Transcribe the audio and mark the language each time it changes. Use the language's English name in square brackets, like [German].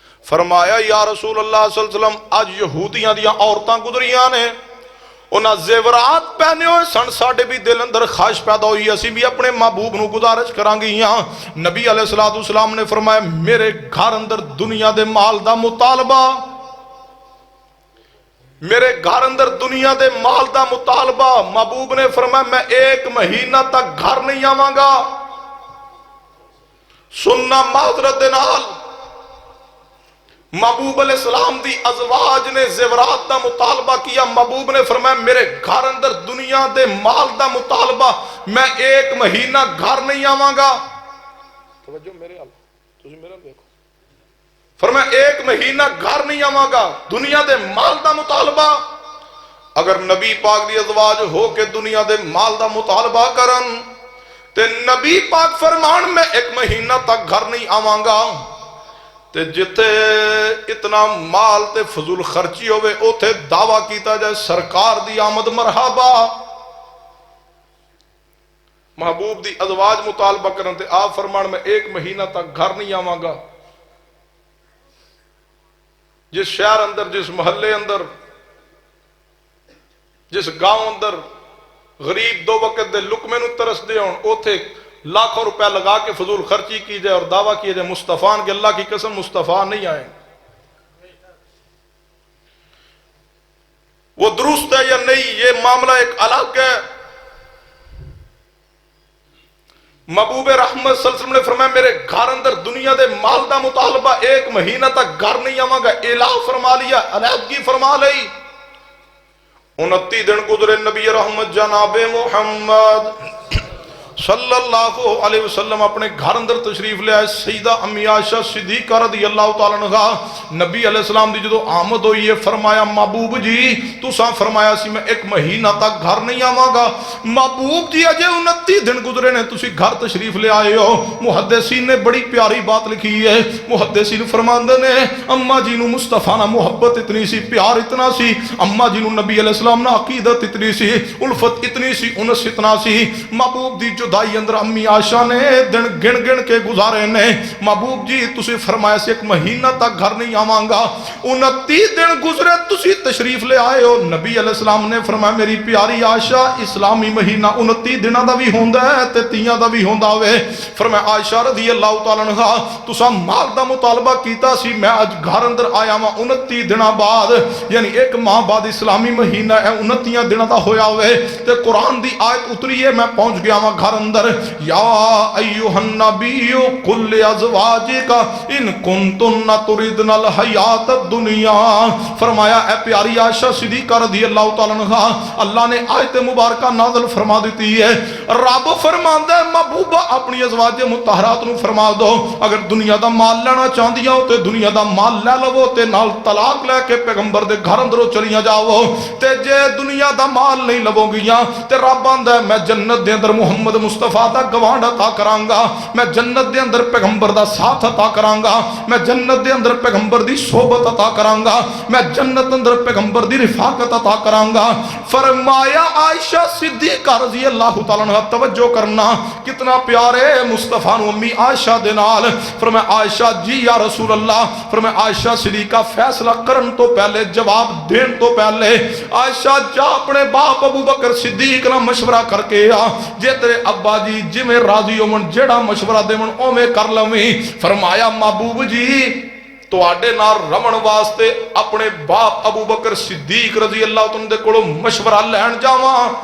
[Punjabi] فرمایا یا رسول اللہ صلی اللہ علیہ وسلم اج یہودیاں دیاں عورتاں گزریاں نے انہاں زیورات پہنے ہوئے سن ساڈے بھی دل اندر خواہش پیدا ہوئی اسی بھی اپنے محبوب نو گزارش کران گیاں. نبی علیہ الصلوۃ والسلام نے فرمایا میرے گھر اندر دنیا دے مال دا مطالبہ میرے گھر اندر دنیا دے مال دا مطالبہ. محبوب نے فرمایا میں 1 مہینہ تک گھر نہیں آواں گا. سننا معذرت دے نال محبوب علیہ السلام دی ازواج نے زیورات دا مطالبہ کیا. محبوب نے فرمایا میرے گھر اندر دنیا دے مال دا مطالبہ میں 1 مہینہ گھر نہیں آواں گا. توجہ میرے حال تسی میرے حال دیکھو. فرمایا 1 مہینہ گھر نہیں آواں گا دنیا دے مال دا مطالبہ. اگر نبی پاک دی ازواج ہو کے دنیا دے مال دا مطالبہ کرن تے نبی پاک فرمان میں 1 مہینہ تک گھر نہیں آواں گا تے جتے اتنا مال تے فضول خرچی ہوئے اوتھے دعویٰ کیتا جائے سرکار دی آمد مرحبا. محبوب دی ازواج مطالبہ کرن تے آپ فرمان میں 1 مہینہ تک گھر نہیں آواں گا. جس شہر اندر جس محلے اندر جس گاؤں اندر غریب 2 وقت دے لقمے نو ترس دے ہون اوتھے لاکھوں روپے لگا کے فضول خرچی کی جائے اور دعویٰ کیا جائے مصطفیٰ [Urdu] کہ اللہ کی قسم مصطفیٰ نہیں آئے. وہ درست ہے یا نہیں یہ معاملہ ایک الگ ہے. [Punjabi] محبوب رحمت صلی اللہ علیہ وسلم نے فرمایا میرے گھر اندر دنیا دے مال دا مطالبہ 1 مہینہ تک گھر نہیں آواں گا. اعلان فرما لیا علیحدگی فرما لئی. 29 دن گزرے نبی رحمت جناب محمد صلی اللہ علیہ وسلم اپنے گھر اندر تشریف لے آئے. سیدہ امی عائشہ صدیقہ رضی اللہ تعالیٰ عنہ نبی علیہ السلام دی جدو آمد ہوئی ہے فرمایا محبوب جی تساں فرمایا سی میں 1 مہینہ تک گھر نہیں آواں گا. محبوب جی اجے 29 دن گزرے نے تسی گھر تشریف لے آئے ہو. [Urdu] محدثین نے بڑی پیاری بات لکھی ہے. [Punjabi] محدثین فرماندے نے اماں جی نو مصطفیٰ نہ محبت اتنی سی پیار اتنا سی. اماں جی نو نبی علیہ السلام نہ عقیدت اتنی سی الفت اتنی سی انس اتنا سی. محبوب دی جدائی اندر امی عائشہ نے دن گن گن کے گزارے نے. محبوب جی تسی فرمایا سی 1 مہینہ تک گھر نہیں آواں گا. 29 دن گزرے تسی تشریف لے آئے ہو. نبی علیہ السلام نے فرمایا میری پیاری عائشہ اسلامی مہینہ 29 دنوں دا بھی ہوندا ہے تے 30 دا بھی ہوندا ہوئے. فرمایا عائشہ رضی اللہ تعالیٰ عنہ تساں مال دا مطالبہ کیتا سی میں اج گھر اندر آیا ہاں 29 دنوں بعد یعنی 1 ماہ بعد اسلامی مہینہ ہے 29 دنوں دا ہویا ہوئے تے قرآن دی آیت اتری ہے میں پہنچ گیا ہاں گھر اندر. [Arabic] یا ایوہ النبی قل لازواجک ان کنتن تردن الحیات الدنیا. [Punjabi] فرمایا اے پیاری عائشہ صدیقہ رضی اللہ تعالیٰ عنہ اللہ نے آیت مبارکہ نازل فرما دیتی ہے. رب فرماندا ہے محبوبہ اپنی ازواج مطہرات نو فرما دو اگر دنیا دا مال لینا چاہندی ہو تے دنیا دا مال لے لو تے نال طلاق لے کے پیغمبر دے گھر اندروں چلیاں جاؤ. تے جے دنیا دا مال نہیں لو گیاں تے رب آندا ہے میں جنت دے اندر محمد مصطفیٰ دا گوانڈ عطا کراں گا. میں جنت دے اندر پیغمبر دا ساتھ عطا کراں گا. میں جنت دے اندر پیغمبر دی صحبت عطا کراں گا. میں جنت اندر پیغمبر دی رفاقت عطا کراں گا. فرمایا عائشہ صدیقہ رضی اللہ تعالیٰ عنہ توجہ کرنا کتنا پیارے مصطفیٰ نو امی عائشہ دے نال. فرمایا عائشہ جی یا رسول اللہ. فرمایا عائشہ صدیقہ فیصلہ کرن تو پہلے جواب دین تو پہلے عائشہ جا اپنے باپ ابو بکر صدیق نہ مشورہ کر کے آ جے تیرے ابا جی جویں راضی ہون جیڑا مشورہ دیون اوویں کر لویں. فرمایا محبوب جی تواڈے نال رمن واسطے اپنے باپ ابو بکر صدیق رضی اللہ تعالیٰ دے کولوں مشورہ لین جاواں.